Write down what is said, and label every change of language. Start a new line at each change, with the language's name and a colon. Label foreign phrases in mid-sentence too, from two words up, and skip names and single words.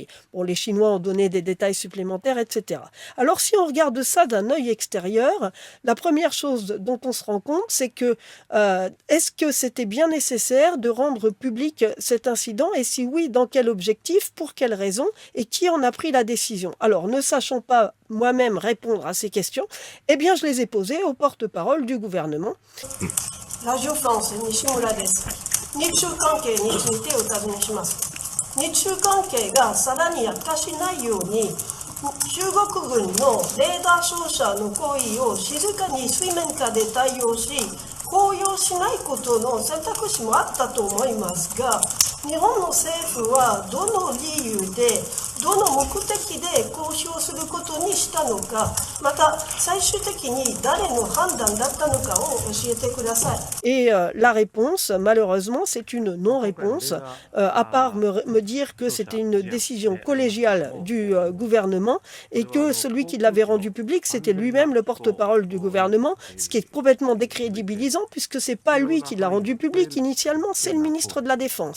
French: Bon, les Chinois ont donné des détails supplémentaires, etc. Alors, si on regarde ça d'un œil extérieur, la première chose dont on se rend compte, c'est que est-ce que c'était bien nécessaire de rendre public cet incident? Et si oui, dans quel objectif, pour quelles raisons, et qui en a pris la décision? Alors, ne sachant pas moi-même répondre à ces questions, eh bien, je les ai posées au porte-parole du gouvernement. Radio France,
Japanese: Nishimura desu. 日中関係についてお尋ねします。日中関係がさらに悪化しないように、中国軍のレーダー照射の行為を静かに水面下で対応し、公用しないことの選択肢もあったと思いますが、日本の政府はどの理由で、どの目的で公表することにしたのか、また最終的に誰の判断だったのかを教えてください。
French: Et la réponse, malheureusement, c'est une non-réponse, à part me dire que c'était une décision collégiale du gouvernement et que celui qui l'avait rendu public, c'était lui-même le porte-parole du gouvernement, ce qui est complètement décrédibilisant puisque c'est pas lui qui l'a rendu public initialement, c'est le ministre de la Défense.